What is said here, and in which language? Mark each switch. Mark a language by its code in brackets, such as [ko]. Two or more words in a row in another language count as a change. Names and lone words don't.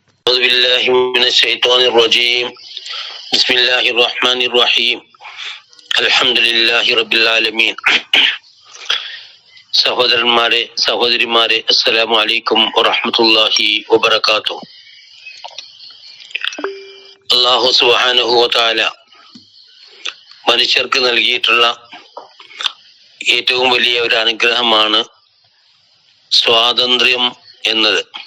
[ar] أعوذ بالله من الشيطان الرجيم بسم الله الرحمن الرحيم الحمد لله رب العالمين [ml] സഹോദരന്മാരെ സഹോദരിമാരെ [ar] السلام عليكم ورحمة الله وبركاته. الله سبحانه وتعالى [ml] മനുഷ്യർക്ക് നൽകിയിട്ടുള്ള ഏറ്റവും വലിയ ഒരു അനുഗ്രഹമാണ് സ്വാതന്ത്ര്യം എന്നത്.